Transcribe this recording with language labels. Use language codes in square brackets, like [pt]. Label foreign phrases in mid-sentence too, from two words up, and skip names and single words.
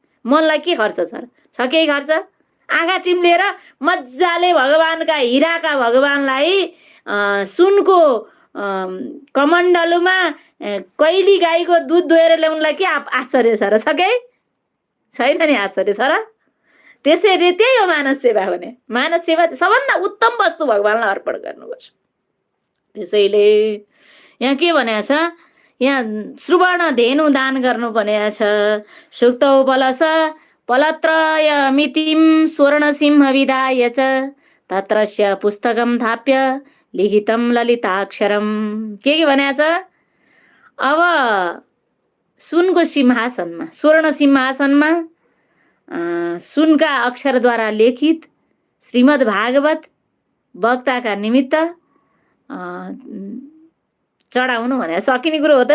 [ne] मनलाई के खर्च छ केही खर्च? आँखा चिम्लेर मजाले भगवानका हिराका भगवानलाई सुनको कमण्डलुमा कैली गाईको दुध दुहेर ल्याउनलाई के आश्चर्य छ र? छ केही छैन नि आश्चर्य छ र? त्यसैले त्यही हो मानस सेवा भने। मानस सेवा सबभन्दा उत्तम वस्तु भगवानलाई अर्पण गर्नुपर्छ। त्यसैले यहाँ के भनेको छ, यहाँ सुवर्ण धेनु दान गर्नु भनेको छ। [sa] सुक्तौ पलस पलत्रय मितिम स्वर्ण सिंह विधाय च तत्रस्य पुस्तकम थाप्य लिखितम ललिताक्षरम। [ne] के भनेको छ? अब सुनको सिंहासनमा, स्वर्ण सिंहासनमा सुनका अक्षरद्वारा लेखित श्रीमद् भागवत वक्ताका निमित्त चढाउनु भने सकिने कुरो हो त।